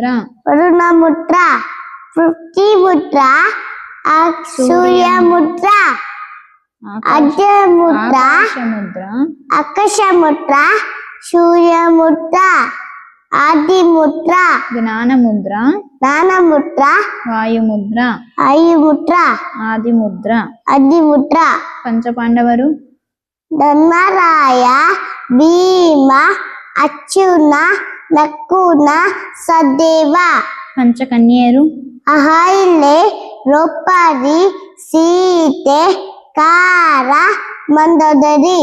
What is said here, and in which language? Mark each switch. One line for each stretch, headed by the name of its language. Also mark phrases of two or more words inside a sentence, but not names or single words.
Kannada: ವರುಣಮುದ್ರ ಪೃಥ್ವಿಮುದ್ರ ಸೂರ್ಯಮುದ್ರ ಅರ್ಧಮುದ್ರ ಆಕಾಶಮುದ್ರ, ಆಕಾಶಮುದ್ರ ಸೂರ್ಯಮುದ್ರ ಆದಿಮುದ್ರ ಜ್ಞಾನಮುದ್ರ, ಜ್ಞಾನಮುದ್ರ ವಾಯುಮುದ್ರ, ಆಯುಮುದ್ರ ಆದಿಮುದ್ರ. ಅದಿಮುದ್ರ ಪಂಚಪಾಂಡವರು. ಧರ್ಮರಾಯ ಭೀಮ ಅರ್ಜುನ ನಕುಲ ಸಹದೇವ ಪಂಚಕನ್ಯೆಯರು. ಅಹಲ್ಯೆ ದ್ರೌಪದಿ ಸೀತೆ ಕಾರ ಮಂದೋದರಿ